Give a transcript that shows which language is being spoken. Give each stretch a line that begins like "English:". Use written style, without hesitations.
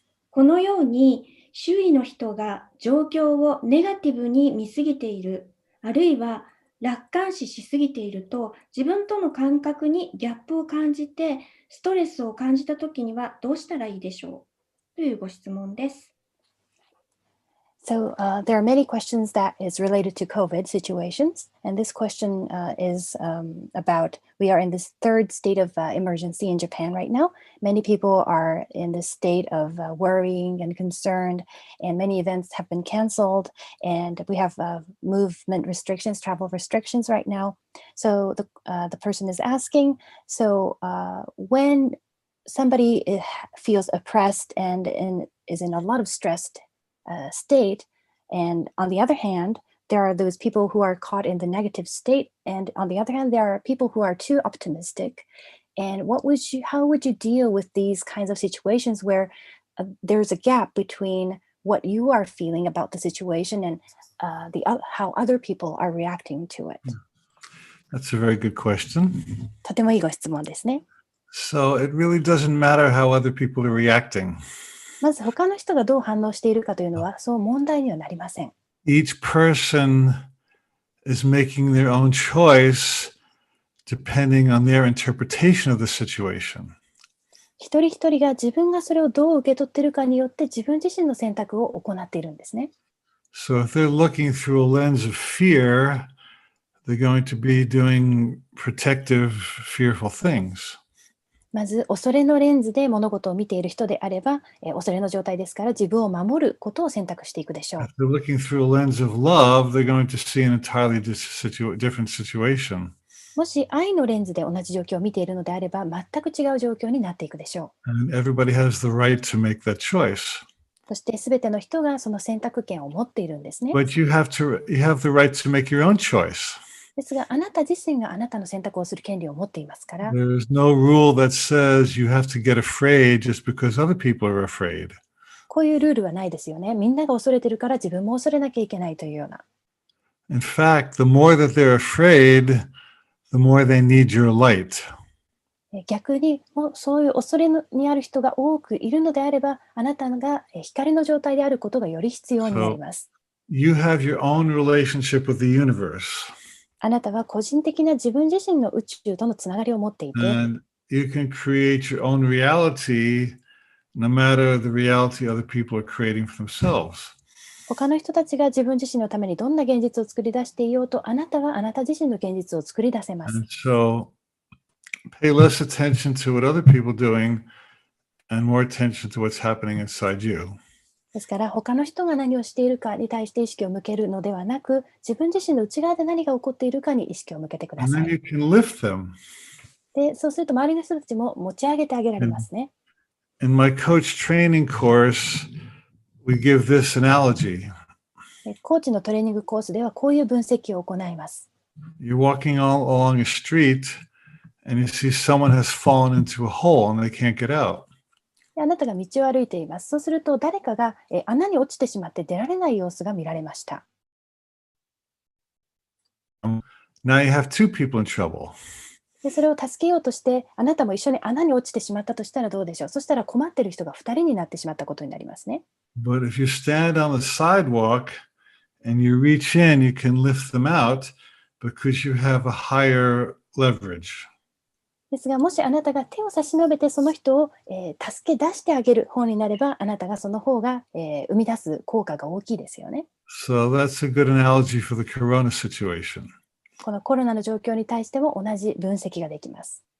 Japanese: このように、周囲の人が状況をネガティブに見すぎている、あるいは楽観視しすぎていると、自分との感覚にギャップを感じて、ストレスを感じたときにはどうしたらいいでしょうというご質問です。
English: So there are many questions that is related to COVID situations, and this question is about we are in this third state of emergency in Japan right now. Many people are in this state of worrying and concerned, and many events have been canceled, and we have movement restrictions, travel restrictions right now. So the person is asking, so when somebody feels oppressed and is in a lot of stressed state, and on the other hand there are those people who are caught in the negative state, and on the other hand there are people who are too optimistic. And how would you deal with these kinds of situations where there's a gap between what you are feeling about the situation and how other people are reacting to it? That's a very good question.
Japanese: とてもいいご質問ですね。
English: So it really doesn't matter how other people are reacting.
Japanese: まず他の人がどう反応しているかというのはそう問題にはなりません。
English: Each person is making their own choice depending on their interpretation of the situation.
Japanese: 一人一人が自分がそれをどう受け取っているかによって自分自身の選択を行っているんですね。
English: So if they're looking through a lens of fear, they're going to be doing protective, fearful things.
Japanese: まず恐れのレンズで物事を見ている人であれば、恐れの状態ですから自分を守ることを選択していくでしょう。
English: If they're looking through a lens of love, they're going to see an entirely different situation.
Japanese: もし愛のレンズで同じ状況を見ているのであれば、全く違う状況になっていくでしょう。
English: And everybody has the right to make that choice.
Japanese: そしてすべての人がその選択権を持っているんですね。
English: But you have the right to make your own choice.
Japanese: ですが、あなた自身があなたの選択をする権利を持っていますから、
English: There's no rule that says you have to get afraid just because other people are afraid.
Japanese: こういうルールはないですよね。みんなが恐れてるから自分も恐れなきゃいけないというような。
English: In fact, the more that they're afraid, the more they need your light.
Japanese: 逆にそういう恐れにある人が多くいるのであれば、あなたが光の状態であることがより必要になります。
English: You have your own relationship with the universe.
Japanese: あなたは個人的な自分自身の宇宙とのつながりを持っていて、
English: And you can create your own reality no matter the reality other people are creating for themselves.
Japanese: 他の人たちが自分自身のためにどんな現実を作り出していようと、あなたはあなた自身の現実を作り出せます。
English: And so pay less attention to what other people are doing and more attention to what's happening inside you.
Japanese: ですから他の人が何をしているかに対して意識を向けるのではなく、自分自身の内側で何が起こっているかに意識を向けてくだ
English: And
Japanese: さ
English: then you
Japanese: い。
English: can lift them.
Japanese: で、そうすると周りの人たちも持ち上げてあげられますね。
English: In my coach training course, we give this analogy.
Japanese: コーチのトレーニングコースではこういう分析を行います。
English: You're walking along a street and you see someone has fallen into a hole and they can't get out.
Japanese: であなたが道を歩いています。そうすると誰かが穴に落ちてしまって出られない様子が見られました。
English: now you have two people in trouble.
Japanese: でそれを助けようとして、あなたも一緒に穴に落ちてしまったとしたらどうでしょう。そしたら困ってる人が2人になってしまったことになりますね。
English: But if you stand on the sidewalk and you reach in, you can lift them out because you have a higher leverage.
Japanese: ですが、もしあなたが手を差し伸べてその人を、助け出してあげる方になれば、あなたがその方が、生み出す効果が大きいですよね。
English: So that's a good analogy for the corona situation.
Japanese: このコロナの状況に対しても同じ分析ができます。